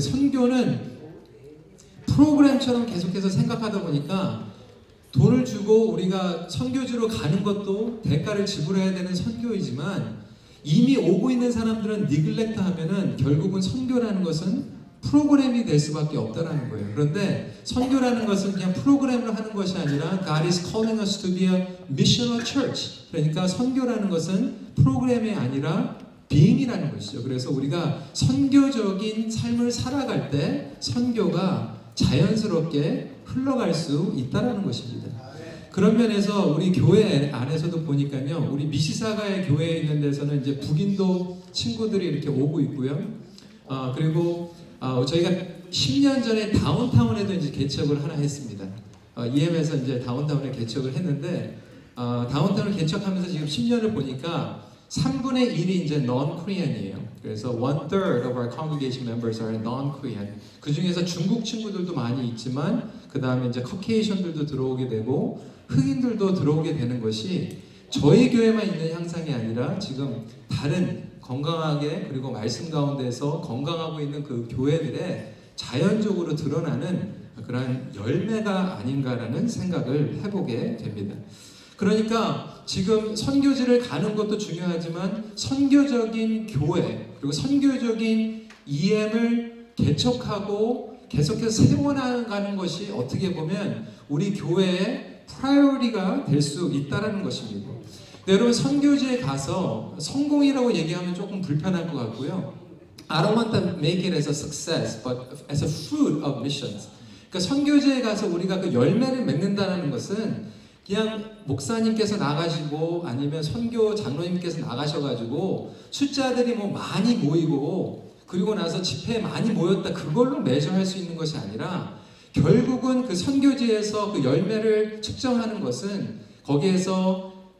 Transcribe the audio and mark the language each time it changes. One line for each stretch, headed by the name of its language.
Korean: 선교는 프로그램처럼 계속해서 생각하다 보니까 돈을 주고 우리가 선교지로 가는 것도 대가를 지불해야 되는 선교이지만 이미 오고 있는 사람들은 니글렉트 하면은 결국은 선교라는 것은 프로그램이 될 수밖에 없다라는 거예요. 그런데 선교라는 것은 그냥 프로그램을 하는 것이 아니라
English: God is calling us to be a missional church.
Korean: 그러니까 선교라는 것은 프로그램이 아니라 being이라는 것이죠. 그래서 우리가 선교적인 삶을 살아갈 때 선교가 자연스럽게 흘러갈 수 있다는 것입니다. 그런 면에서 우리 교회 안에서도 보니까요, 우리 미시사가의 교회에 있는 데서는 이제 북인도 친구들이 이렇게 오고 있고요. 그리고 저희가 10년 전에 다운타운에도 이제 개척을 하나 했습니다. EM에서 이제 다운타운에 개척을 했는데 다운타운을 개척하면서 지금 10년을 보니까 3분의 1이 이제 non-Korean이에요. 그래서
English: 1/3 of our congregation members are non-Korean.
Korean: 그 중에서 중국 친구들도 많이 있지만 그 다음에 이제 커케이션들도 들어오게 되고 흑인들도 들어오게 되는 것이 저희 교회만 있는 현상이 아니라 지금 다른 건강하게 그리고 말씀 가운데서 건강하고 있는 그 교회들의 자연적으로 드러나는 그런 열매가 아닌가라는 생각을 해보게 됩니다. 그러니까 지금 선교지를 가는 것도 중요하지만 선교적인 교회 그리고 선교적인 EM을 개척하고 계속해서 세워나가는 것이 어떻게 보면 우리 교회의 프라이어리티가 될 수 있다는 것입니다. 네, 여러분 선교지에 가서 성공이라고 얘기하면 조금 불편할 것 같고요.
English: I don't want to make it as a success, but as a fruit of missions.
Korean: 그러니까 선교지에 가서 우리가 그 열매를 맺는다는 것은 그냥 목사님께서 나가시고 아니면 선교 장로님께서 나가셔가지고 숫자들이 뭐 많이 모이고 그리고 나서 집회에 많이 모였다 그걸로 메저할 수 있는 것이 아니라 결국은 그 선교지에서 그 열매를 측정하는 것은 거기에서